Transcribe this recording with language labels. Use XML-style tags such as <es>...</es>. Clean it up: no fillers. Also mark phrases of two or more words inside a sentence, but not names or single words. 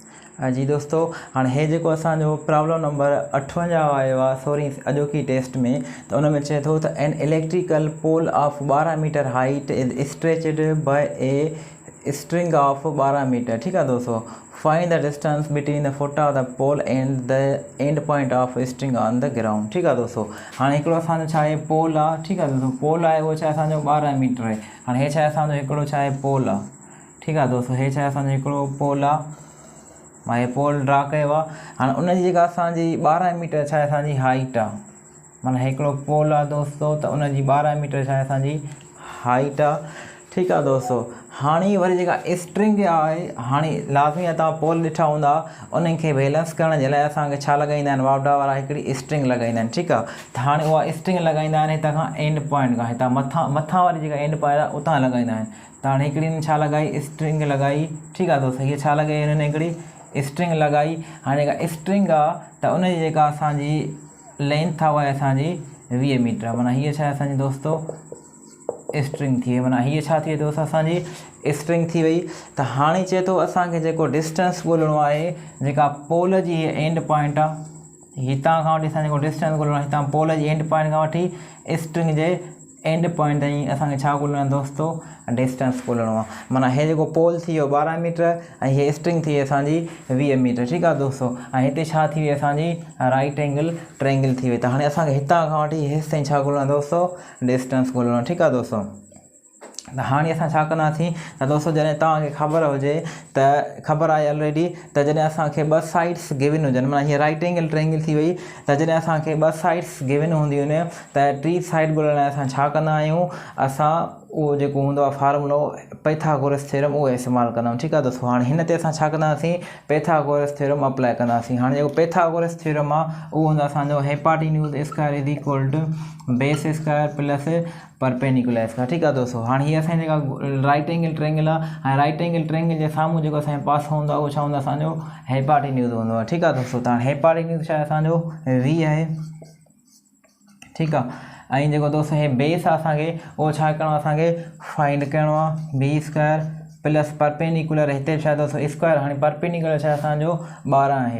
<sd>जी दोस्तों, हाँ हे जो असो</sd> <en>problem number</en> <sd>58 आयो आहे सॉरी अॼोकी टेस्ट में। तो उन में चए थो त</sd> <en>an electrical pole of 12 meter height is stretched by a string of 12 meter.</en> <hi>ठीक है दोस्तों,</hi> <en>find the distance between the foot of the pole and the end point of string on the ground.</en> <hi>ठीक है दोस्तों,</hi> <sd>हाँ एक पोल आहे।</sd> <hi>ठीक है दोस्तों, पोल है वो 12 मीटर है।</hi> <sd>हाँ हे पोल आहे।</sd> <hi>ठीक है दोस्तों,</hi> <sd>हे पोल आहे। मां पोल ड्रा किया। हाँ उनजी जेका 12 मीटर हाइट आहे, माना हिकिड़ो पोल आहे दोस्तों, तो उनजी 12 मीटर हाइट आहे।</sd> <hi>ठीक है दोस्तों,</hi> <sd>हाँ वरी जेका स्ट्रिंग है, हाँ लाज़मी है तव्हां पोल ॾिठा हूंदा, उन्हनि खे बैलेंस करण जे लाइ असांखे छा लॻाईंदा आहिनि, वावडा वारा हिकिड़ी स्ट्रिंग लॻाईंदा आहिनि।</sd> <hi>ठीक है,</hi> <sd>त हाणे उहा स्ट्रिंग लॻाईंदा आहिनि हितां खां</sd> <en>end point</en> <sd>खां, हितां मथां वारी जेका</sd> <en>end point</en> <sd>आहे उतां लॻाईंदा आहिनि। त हाणे हिकिड़ी छा लॻाई, स्ट्रिंग लॻाई।</sd> <hi>ठीक है दोस्तों,</hi> <sd>हीअ छा लॻाई, हिननि हिकिड़ी स्ट्रिंग लगाई।</sd> <hi>हाँ जेका</hi> <sd>स्ट्रिंग आहे त उनजी जेका असांजी लेंथ आहे उहा असांजी 20 मीटर, माना हीअ छा असांजी दोस्तों स्ट्रिंग थी वई। माना हीअ छा थी वई दोस्तों, असांजी स्ट्रिंग थी वई। त हाणे चए थो असांखे जेको डिस्टेंस ॻोल्हणो आहे, जेका पोल जी</sd> <en>end point</en> <sd>आहे, हितां खां वठी असां जेको डिस्टेंस ॻोल्हणो आहे, हितां पोल जी</sd> <en>end point</en> <sd>खां वठी स्ट्रिंग जे</sd> <en>end point</en> <sd>ताईं असांखे छा ॻोल्हणो आहे दोस्तों, डिस्टेंस ॻोल्हणो आहे। माना हे जेको पोल थी वियो 12 मीटर ऐं हीअ स्ट्रिंग थी वई असांजी 20 मीटर। ठीक आहे दोस्तों, ऐं हिते छा थी वई असांजी</sd> <en>right angle triangle</en> <sd>थी वई। त हाणे असांखे हितां खां वठी हेसि ताईं छा ॻोल्हणो आहे दोस्तों, डिस्टेंस ॻोल्हणो आहे। ठीक आहे दोस्तों, त हाणे असां छा कंदासीं त दोस्तों, जॾहिं तव्हांखे ख़बर हुजे त ख़बर आहे ऑलरेडी, त जॾहिं असांखे</sd> <en>2 sides given</en> <sd>हुजनि, माना हीअ</sd> <en>right angle triangle</en> <sd>थी वई, त जॾहिं असांखे</sd> <en>2 sides given</en> <sd>हूंदियूं आहिनि त टी साइड ॻोल्हण लाइ असां छा कंदा आहियूं, असां उहो जेको हूंदो आहे फार्मूलो पाइथागोरस थ्योरम उहो इस्तेमालु कंदा आहियूं। ठीक आहे दोस्तों, हाणे हिन ते असां छा कंदासीं, पाइथागोरस थ्योरम अप्लाई कंदासीं। हाणे जेको पाइथागोरस थ्योरम आहे उहो हूंदो असांजो</sd> <en>hypotenuse square is equal to base square plus perpendicular square.</en> <hi>ठीक है दोस्तों, हाँ ये</hi> <sd>असांजी जेका</sd> <en>right angle triangle</en> <sd>आहे,</sd> <en>right angle triangle</en> <sd>जे साम्हूं जेको असांजो पासो हूंदो आहे उहो छा हूंदो आहे, असांजो हिपाटिन्यूज़ हूंदो आहे। ठीक आहे दोस्तों, त हिपाटिन्यूज़ छा आहे असांजो v आहे। ठीक आहे, ऐं जेको दोस्तों हे बेस आहे असांखे उहो छा करिणो आहे, असांखे फाइंड करिणो आहे</sd> <en>b square plus perpendicular,</en> <sd>हिते छा आहे दोस्तों स्क्वायर, हाणे परपेंडिकुलर छा आहे असांजो 12 आहे।</sd>